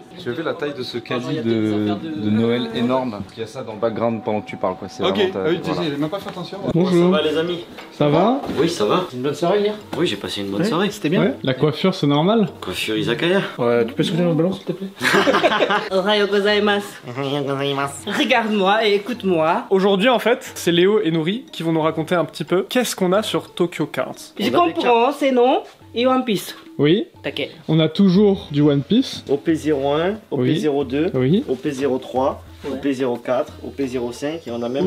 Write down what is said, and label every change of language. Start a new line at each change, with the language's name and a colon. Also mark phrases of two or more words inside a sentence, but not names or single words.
French: J'ai vu la taille de ce caddie de Noël énorme. Il y a ça dans le background pendant que tu parles. Quoi. Ok, oui, voilà. J'ai même pas fait attention. Bonjour. Ça va les amis? Ça va? Oui, ça va. Une bonne soirée hier? Oui, j'ai passé une bonne soirée. C'était bien. Ouais. La coiffure, c'est normal? Coiffure Izakaya. Ouais, tu peux soulever notre ballon s'il te plaît?
Japanese: おはようございます.
French: Regarde-moi et écoute-moi. Aujourd'hui, en fait, c'est Léo et Nouri qui vont nous raconter un petit peu qu'est-ce qu'on a sur Tokyo Cards. Je comprends, c'est non et One Piece. Oui. T'inquiète. On a toujours du One Piece. OP01, OP02, Oui. OP03, OP04, OP05 et on a même